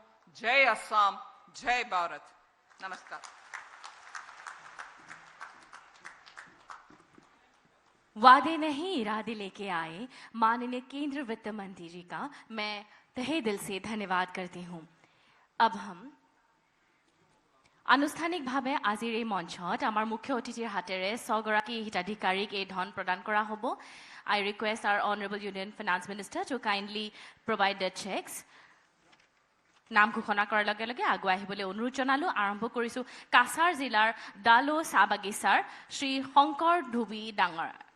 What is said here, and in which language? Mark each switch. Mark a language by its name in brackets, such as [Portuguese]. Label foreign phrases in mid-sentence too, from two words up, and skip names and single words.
[Hindi] जय असम, जय भारत, नमस्कार। वादे नहीं इरादे लेके आए माननीय केंद्र वित्त मंत्री जी का मैं तहे दिल से धन्यवाद करती हूँ। अब हम [Assamese] আনুষ্ঠানিকভাৱে আজিৰ এই মঞ্চত আমাৰ মুখ্য অতিথিৰ হাতেৰে 6 গৰাকী হিতাধিকাৰীক এই ধন প্ৰদান কৰা হ'ব। [English] I request our Honorable Union Finance Minister to kindly provide the checks. [Assamese] নাম ঘোষণা কৰাৰ লগে লগে আগুৱাই আহিবলৈ অনুৰোধ জনালোঁ। আৰম্ভ কৰিছোঁ কাছাৰ জিলাৰ ডালো চাহ বাগিচাৰ শ্ৰী শংকৰ ধুবি ডাঙৰ।